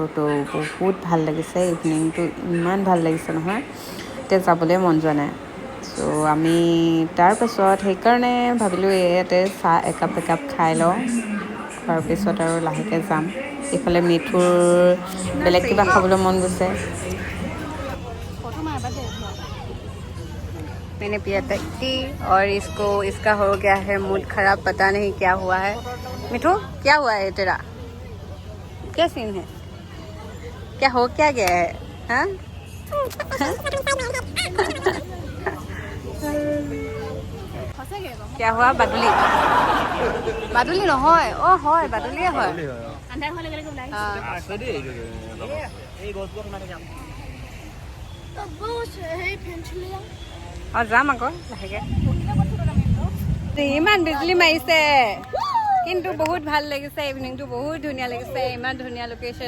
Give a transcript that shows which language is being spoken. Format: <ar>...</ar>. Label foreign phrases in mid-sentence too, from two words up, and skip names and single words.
<as>তো বহুত ভাল লাগিছে, ইভিনিংটো ইমান ভাল লাগিছে নহয়, এতিয়া যাবলৈ মন যোৱা নাই। চ' আমি তাৰপাছত সেইকাৰণে ভাবিলোঁ ইয়াতে চাহ একাপ খাই লওঁ, তাৰপিছত আৰু লাহেকৈ যাম। এইফালে মিঠুৰ বেলেগ কিবা খাবলৈ মন গৈছে।</as> <hi>मैंने पिया था टी और इसका हो गया है मूड खराब, पता नहीं क्या हुआ है। मिठू क्या हुआ है तेरा? क्या सीन है? क्या हो क्या गया है? हाँ क्या हुआ?</hi> <as>বাদুলি নহয়, অ হয় বাদুলিয়ে হয়। অঁ যাম আকৌ লাহেকৈ। ইমান বিজুলী মাৰিছে কিন্তু বহুত ভাল লাগিছে, ইভিনিংটো বহুত ধুনীয়া লাগিছে, ইমান ধুনীয়া লোকেশ্যন।</as>